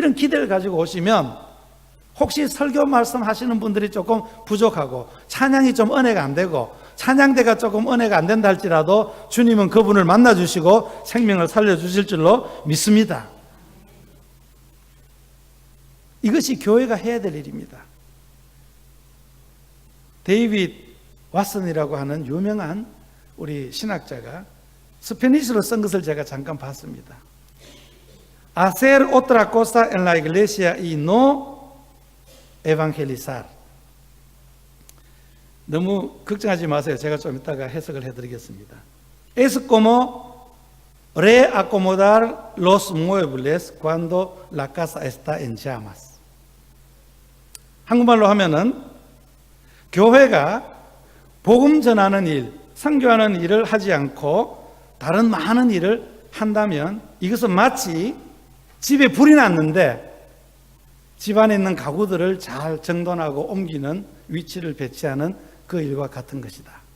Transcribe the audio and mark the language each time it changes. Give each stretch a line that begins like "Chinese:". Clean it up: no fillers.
Korean: 이런 기대를 가지고 오시면 혹시 설교 말씀하시는 분들이 조금 부족하고 찬양이 좀 은혜가 안 되고 찬양대가 조금 은혜가 안 된다 할지라도 주님은 그분을 만나주시고 생명을 살려주실 줄로 믿습니다. 이것이 교회가 해야 될 일입니다. 데이빗 왓슨이라고 하는 유명한 우리 신학자가 스페니쉬로 쓴 것을 제가 잠깐 봤습니다.
Spanish: Hacer otra cosa en la iglesia y no evangelizar.
Korean: 너무 걱정하지 마세요. 제가 좀 이따가 해석을 해드리겠습니다.
Spanish: Es como reacomodar los muebles cuando la casa está en llamas.
Korean: 한국말로 하면은 교회가 복음 전하는 일, 선교하는 일을 하지 않고 다른 많은 일을 한다면 이것은 마치 집에 불이 났는데 집안에 있는 가구들을 잘 정돈하고 옮기는 위치를 배치하는 그 일과 같은 것이다.